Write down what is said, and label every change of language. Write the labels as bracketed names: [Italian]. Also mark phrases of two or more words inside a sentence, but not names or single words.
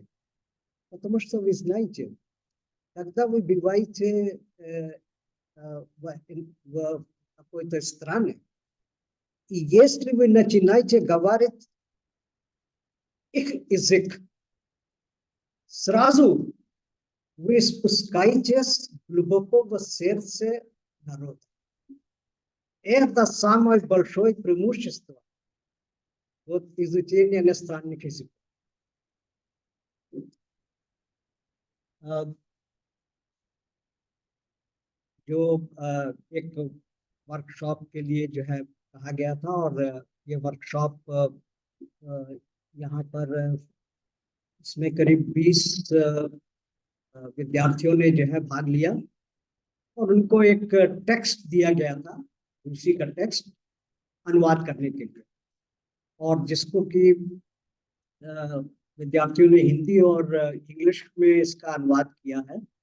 [Russian] Потому что вы знаете, когда вы бываете в какой-то стране, и если вы начинаете говорить их язык, сразу вы спускаетесь глубоко в сердце народа. Это самое большое преимущество изучения иностранных языков. [Hindi] जो एक वर्कशॉप के लिए जो है कहा गया था, और ये वर्कशॉप यहाँ पर इसमें करीब 20 विद्यार्थियों ने जो है भाग लिया, और उनको एक टेक्स्ट दिया गया था, उसी का टेक्स्ट अनुवाद करने के लिए, और जिसको कि विद्यार्थियों ने हिंदी और इंग्लिश में इसका अनुवाद किया है।